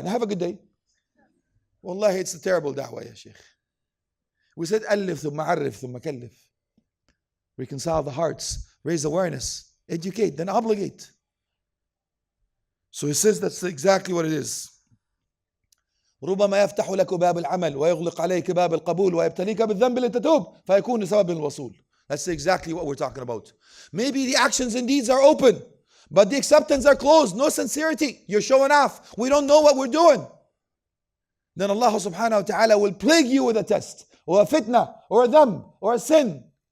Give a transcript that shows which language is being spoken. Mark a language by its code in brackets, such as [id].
[en] Now have a good day. Wallahi, it's a terrible da'wah, ya shaykh. We said, alif thumma arif thumma kallif. Reconcile the hearts, raise awareness, educate, then obligate. So he says that's exactly what it is. [ar] ربما يفتح لك باب العمل ويغلق عليك باب القبول ويبتليك بالذنب لتتوب فيكون سبب الوصول. [en] That's exactly what we're talking about. Maybe the actions and deeds are open, but the acceptance are closed. No sincerity. You're showing off. We don't know what we're doing. Then Allah subhanahu wa ta'ala will plague you with a test, or a fitna, or a dhanb, or a sin.